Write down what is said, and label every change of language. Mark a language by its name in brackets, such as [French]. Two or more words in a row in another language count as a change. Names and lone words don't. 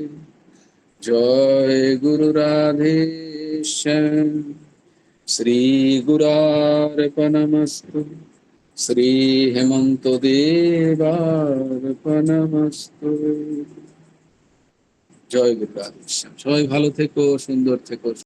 [Hindi] जय गुरु राधे श्याम। [Sanskrit] श्री गुरार्पणमस्तु, श्री हेमंत देवार्पणमस्तु। [Bangla] জয় গুরু রাধেশ্যাম। সবাই ভালো থেকো, সুন্দর থেকো।